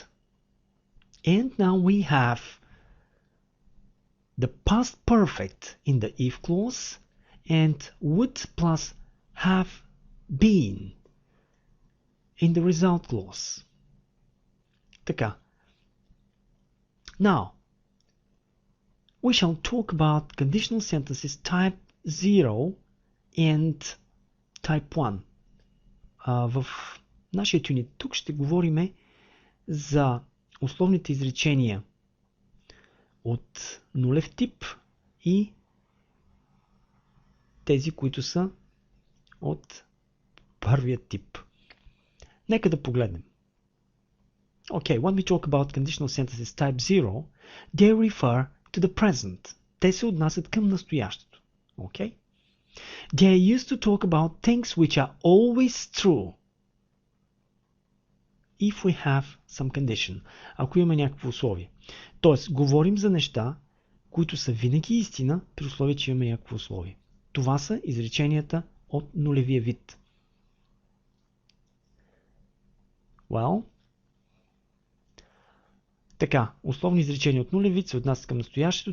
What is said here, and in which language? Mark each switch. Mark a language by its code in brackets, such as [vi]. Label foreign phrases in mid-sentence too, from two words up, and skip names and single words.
[en] And now we have the past perfect in the if clause and would plus have been in the result clause. [bg] Така. [en] Now, we shall talk about conditional sentences type 0 and type 1. [bg] В нашия юнит тук ще говорим за условните изречения от нулев тип и тези, които са от първия тип. Нека да погледнем. [en] Okay, when we talk about conditional sentences type 0, they refer to the present. [bg] Те се отнасят към настоящето. [en] Okay? They are used to talk about things which are always true. If we have some condition. [bg] Ако имаме някакво условие. Тоест, говорим за неща, които са винаги истина, при условие, че имаме някакво условие. Това са изреченията от нулевия вид. Well, така, условни изречения от нулев вид се отнасят към настоящето.